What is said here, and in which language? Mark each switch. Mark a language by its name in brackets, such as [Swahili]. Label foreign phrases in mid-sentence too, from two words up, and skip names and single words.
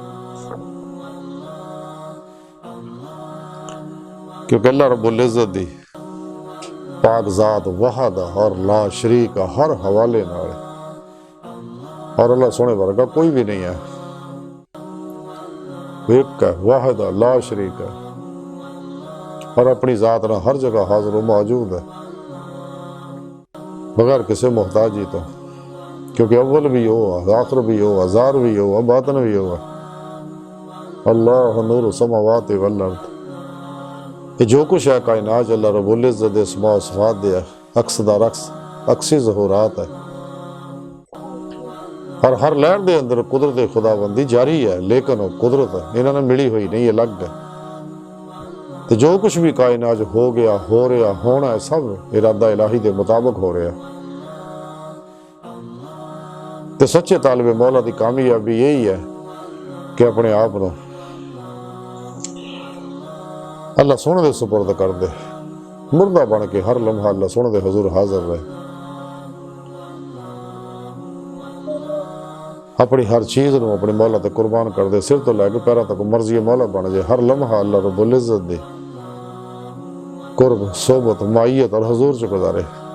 [Punjabi] کیونکہ اللہ رب العزت دی پاک ذات وحد اور لا شریک ہر حوالے نال، اور اللہ سونے ورگا کوئی بھی نہیں ہے، ایک ہے، واحد ہے، لا شریک ہے، اور اپنی ذات نہ ہر جگہ حاضر و موجود ہے بغیر کسی محتاجی تو، کیونکہ اول بھی ہوا، آخر بھی ہوا، ظاہر بھی ہوا، باطن بھی ہوا. [Arabic] اللہ نور السماوات والارض، [Punjabi] یہ جو کچھ ہے کائنات اللہ رب العزت دے اسماء و صفات دے عکس دار عکسی ظہورات ہے. اور ہر لہر دے اندر قدرت خداوندی جاری ہے، لیکن وہ قدرت انہوں نے ملی ہوئی نہیں، الگ ہے۔ [Urdu] تو جو کچھ بھی کائنات ہو گیا، ہو رہا، ہونا ہے، سب ارادہ الہی دے مطابق ہو رہا ہے۔ [Punjabi] تو سچے طالب مولا دی کامیابی یہی ہے کہ اپنے آپ کو اللہ سونے دے سپرد کر دے، مردہ بن کے ہر لمحہ اللہ سونے دے حضور حاضر رہے، اپنی ہر چیز نو اپنے مولا تے قربان کر دے، سر تو لے کے پیروں تک مرضی مولا بن جائے، ہر لمحہ اللہ رب العزت دے قرب، صحبت، معیت اور حضور سے گزارے۔